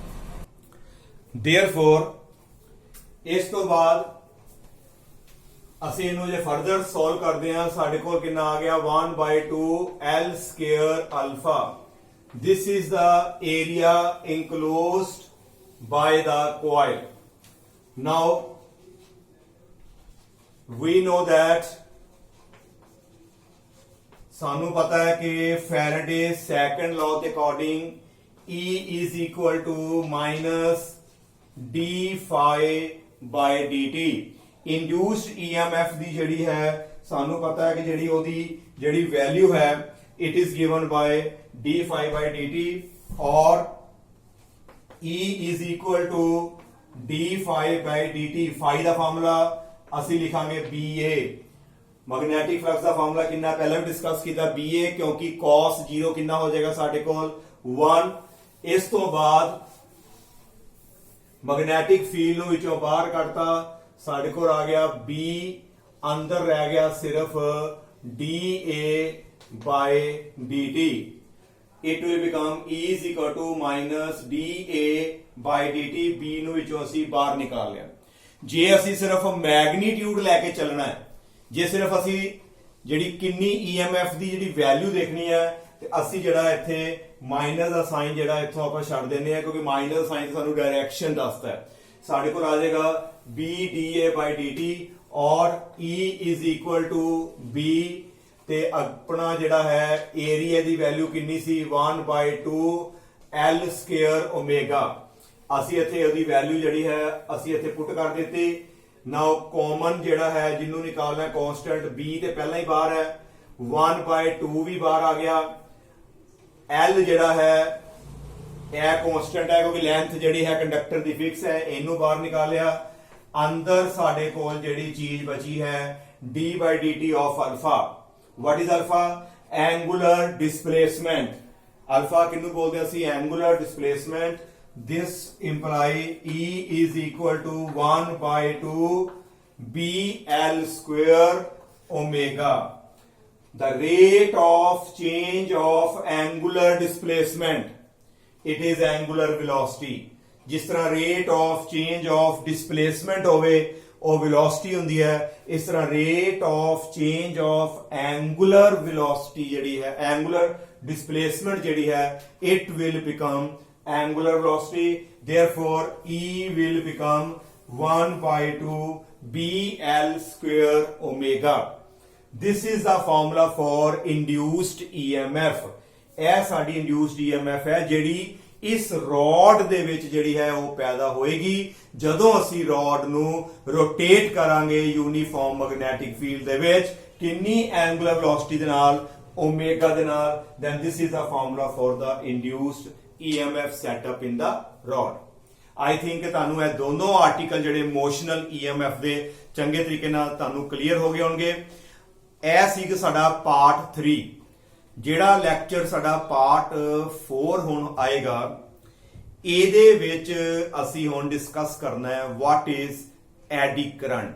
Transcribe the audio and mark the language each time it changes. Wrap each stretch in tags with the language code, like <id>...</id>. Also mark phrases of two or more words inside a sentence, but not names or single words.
<pa>ਦੇਅਰਫੋਰ ਇਸ ਤੋਂ ਬਾਅਦ ਅਸੀਂ ਇਹਨੂੰ ਜੇ</pa> <en>further solve</en> <pa>ਕਰਦੇ ਹਾਂ, ਸਾਡੇ ਕੋਲ ਕਿੰਨਾ ਆ ਗਿਆ?</pa> <en>1/2 L square alpha. this is the area enclosed by the coil. ਨਾਓ we know that</en> <pa>ਸਾਨੂੰ ਪਤਾ ਹੈ ਕਿ ਫੈਰਾਡੇ ਸੈਕੰਡ ਲਾਅ ਦੇ ਅਕੋਰਡਿੰਗ</pa> <en>E is equal to minus d phi by dt। induced EMF</en> <pa>ਦੀ ਜਿਹੜੀ ਹੈ ਸਾਨੂੰ ਪਤਾ ਹੈ ਕਿ ਜਿਹੜੀ ਉਹਦੀ ਜਿਹੜੀ ਵੈਲਿਊ ਹੈ</pa> <en>it is given by d phi by dt or E is equal to d phi by dt।</en> <pa>phi ਦਾ ਫਾਰਮੂਲਾ ਅਸੀਂ ਲਿਖਾਂਗੇ BA।</pa> <en>magnetic flux</en> <pa>ਦਾ ਫਾਰਮੂਲਾ ਕਿੰਨਾ ਪਹਿਲਾਂ ਵੀ ਡਿਸਕਸ ਕੀਤਾ BA, ਕਿਉਂਕਿ cos 0 ਕਿੰਨਾ ਹੋ ਜਾਏਗਾ ਸਾਡੇ ਕੋਲ 1। ਇਸ ਤੋਂ ਬਾਅਦ</pa> <en>magnetic field</en> <pa>ਨੂੰ ਵਿੱਚੋਂ ਬਾਹਰ ਕੱਢਤਾ, ਸਾਡੇ ਕੋਲ ਆ ਗਿਆ B, ਅੰਦਰ ਰਹਿ ਗਿਆ ਸਿਰਫ</pa> <en>dA by dt। it will become E is equal to minus dA by dt।</en> <pa>B ਨੂੰ ਵਿੱਚੋਂ ਅਸੀਂ ਬਾਹਰ ਨਿਕਾਲ ਲਿਆ। ਜੇ ਅਸੀਂ ਸਿਰਫ ਮੈਗਨੀਟਿਊਡ ਲੈ ਕੇ ਚੱਲਣਾ ਹੈ, ਜੇ ਸਿਰਫ ਅਸੀਂ ਜਿਹੜੀ ਕਿੰਨੀ EMF ਦੀ ਜਿਹੜੀ ਵੈਲਿਊ ਦੇਖਣੀ ਹੈ ਤੇ ਅਸੀਂ ਜਿਹੜਾ ਇੱਥੇ ਮਾਈਨਸ ਦਾ ਸਾਈਨ ਜਿਹੜਾ ਇੱਥੋਂ ਆਪਾਂ ਛੱਡ ਦਿੰਦੇ ਆ, ਕਿਉਂਕਿ ਮਾਈਨਸ ਦਾ ਸਾਈਨ ਸਾਨੂੰ ਡਾਇਰੈਕਸ਼ਨ ਦੱਸਦਾ ਹੈ। ਸਾਡੇ ਕੋਲ ਆ ਜਾਏਗਾ</pa> <en>B dA by dt</en> <pa>ਔਰ</pa> <en>E is equal to B</en> <pa>ਤੇ ਆਪਣਾ ਜਿਹੜਾ ਹੈ ਏਰੀਆ ਦੀ ਵੈਲਿਊ ਕਿੰਨੀ ਸੀ?</pa> <en>1/2 L square omega.</en> <pa>ਅਸੀਂ ਇੱਥੇ ਉਹਦੀ ਵੈਲਿਊ ਜਿਹੜੀ ਹੈ ਅਸੀਂ ਇੱਥੇ ਪੁੱਟ ਕਰ ਦਿੱਤੀ।</pa> <en>now common</en> <pa>ਜਿਹੜਾ ਹੈ ਜਿਹਨੂੰ ਨਿਕਾਲਣਾ ਕਾਂਸਟੈਂਟ B ਤੇ ਪਹਿਲਾਂ ਹੀ ਬਾਹਰ ਹੈ, 1/2 ਵੀ ਬਾਹਰ ਆ ਗਿਆ। L ਜਿਹੜਾ ਹੈ ਇਹ ਕਾਂਸਟੈਂਟ ਹੈ ਕਿਉਂਕਿ ਲੈਂਥ ਜਿਹੜੀ ਹੈ ਕੰਡਕਟਰ ਦੀ ਫਿਕਸ ਹੈ, ਇਹਨੂੰ ਬਾਹਰ ਨਿਕਾਲਿਆ। ਅੰਦਰ ਸਾਡੇ ਕੋਲ ਜਿਹੜੀ ਚੀਜ਼ ਬਚੀ ਹੈ</pa> <en>d by dt of alpha। what is alpha? angular displacement।</en> <pa>alpha ਕਿਹਨੂੰ ਬੋਲਦੇ ਹਾਂ ਅਸੀਂ?</pa> <en>angular displacement। this imply E is equal to 1/2 BL square omega। the rate of change of angular displacement, it is angular velocity।</en> <pa>ਜਿਸ ਤਰ੍ਹਾਂ</pa> <en>rate of change of displacement</en> <pa>ਹੋਵੇ ਉਹ</pa> <en>velocity</en> <pa>ਹੁੰਦੀ ਹੈ, ਇਸ ਤਰ੍ਹਾਂ</pa> <en>rate of change of angular velocity</en> <pa>ਜਿਹੜੀ ਹੈ</pa> <en>angular displacement</en> <pa>ਜਿਹੜੀ ਹੈ</pa> <en>it will become angular velocity। therefore E will become 1/2 BL square omega। this is the formula for induced EMF।</en> <pa>ਇਹ ਸਾਡੀ</pa> <en>induced EMF</en> <pa>ਹੈ ਜਿਹੜੀ ਇਸ ਰੋਡ ਦੇ ਵਿੱਚ ਜਿਹੜੀ ਹੈ ਉਹ ਪੈਦਾ ਹੋਏਗੀ ਜਦੋਂ ਅਸੀਂ ਰੋਡ ਨੂੰ ਰੋਟੇਟ ਕਰਾਂਗੇ</pa> <en>uniform magnetic field</en> <pa>ਦੇ ਵਿੱਚ। ਕਿੰਨੀ</pa> <en>angular velocity</en> <pa>ਦੇ ਨਾਲ? ਓਮੇਗਾ ਦੇ ਨਾਲ।</pa> <en>then this is the formula for the induced EMF setup in the rod। I think</en> <pa>ਤੁਹਾਨੂੰ ਇਹ ਦੋਨੋਂ ਆਰਟੀਕਲ ਜਿਹੜੇ</pa> <en>motional EMF</en> <pa>ਦੇ ਚੰਗੇ ਤਰੀਕੇ ਨਾਲ ਤੁਹਾਨੂੰ ਕਲੀਅਰ ਹੋ ਗਏ ਹੋਣਗੇ। ਇਹ ਸੀ ਕਿ ਸਾਡਾ ਪਾਰਟ 3। ਜਿਹੜਾ ਲੈਕਚਰ ਸਾਡਾ ਪਾਰਟ 4 ਹੁਣ ਆਏਗਾ, ਇਹਦੇ ਵਿੱਚ ਅਸੀਂ ਹੁਣ ਡਿਸਕਸ ਕਰਨਾ ਹੈ</pa> <en>what is eddy current.</en>